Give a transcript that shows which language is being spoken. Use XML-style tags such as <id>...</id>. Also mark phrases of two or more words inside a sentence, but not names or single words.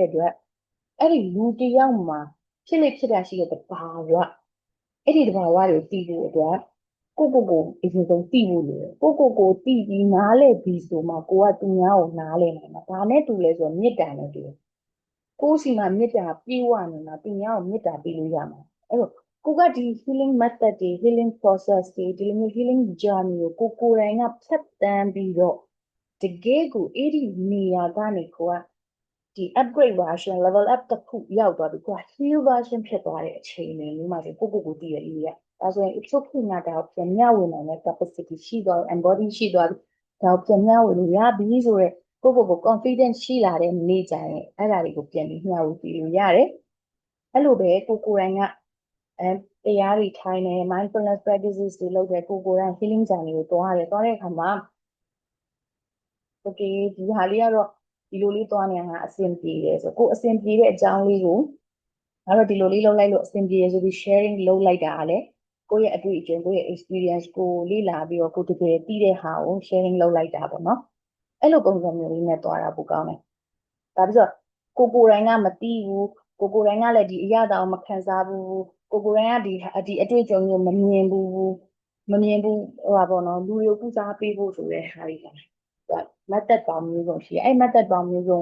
<my>တဲ့အတွက်အဲ့ဒီလူတယောက်မှာဖြစ်လေဖြစ်တာရှိတဲ့တဘာဝအဲ့ဒီတဘာဝတွေကိုသိဖို့အတွက်ကိုအရင်ဆုံးသိဖို့လိုတယ်ကိုသိပြီးနားလည်ပြီးဆိုမှကိုကသူများကိုနားလည်နိုင်မှာဒါနဲ့တူလဲ ဆိုမေတ္တာနဲ့တူတယ်ကိုယ်စီမှာမေတ္တာပြေဝနေမှာသူများကိုမေတ္တာပေးလို့ရမှာအဲ့တော့ကိုကဒီ</my> <en>healing method</en> <my>တွေ</my> <en>healing process</en> <my>တွေဒီလိုမျိုး</my> <en>healing journey</en> <my>ကိုကိုယ် တိုင်ကဖြတ်တန်းပြီးတော့တကယ်ကိုအဲ့ဒီနေရာကနေကိုကဒီ</my> <en>upgrade version level up</en> <my>တစ်ခုရောက်သွား ပြီကိုက</my> <en>heal version</en> <my>ဖြစ်သွားတဲ့အချိန်တွေမျိုးမှာဆိုကိုတည်ရလေးရဒါဆိုရင်</my> <en>it's okay</en> <my>ငါဒါကိုပြန်မျှဝေနိုင်တဲ့ capacity ရှိသွား embody ရှိသွားပြီဒါကိုပြန်မျှဝေလို့ရပြီဆိုတော့ကို confidence ရှိလာတဲ့နေ့ကျရင်အဲ့ဒါတွေကိုပြန်ပြီးမျှဝေပြီးလို့ရတယ်အဲ့လိုပဲကိုယ်တိုင်ကတရားတွေထိုင်နေ</my> <en>mindfulness practices</en> <my>တွေလုပ်တယ်ကိုယ်တိုင်</my> <en>healing journey</en> <my>ကိုသွားတဲ့အခါမှာ okay ဒီဟာလေးကတော့ဒီလိုလေးသွားနေတာအဆင်ပြေတယ်ဆိုကိုအဆင်ပြေတဲ့အကြောင်းလေးကိုငါတို့ဒီလိုလေးလုပ်လိုက်လို့အဆင်ပြေရ ဆိုပြီး sharing လုပ်လိုက်တာလေကိုယ့်ရဲ့အတွေ့အကြုံကိုယ့်ရဲ့ experience ကိုလေ့လာပြီးတော့ကိုတကယ်သိတဲ့ဟာကို sharing လုပ်လိုက်တာပေါ့နော်အဲ့လိုပုံစံမျိုးလေးနဲ့သွားတာပိုကောင်းတယ်ဒါပြီးတော့ကိုယ်တိုင်ကမသိဘူးကိုယ်တိုင်ကလည်းဒီအရာတောင်မခံစားဘူးကိုယ်တိုင်ကဒီအတွေ့အကြုံမျိုးမမြင်ဘူးဟိုပါပေါ့နော်လူတွေကိုကုစားပေးဖို့ဆိုတဲ့ဟာတွေကmethod ပေါင်းမျိုးစုံရှိတယ်အဲ့ method ပေါင်းမျိုးစုံ</my>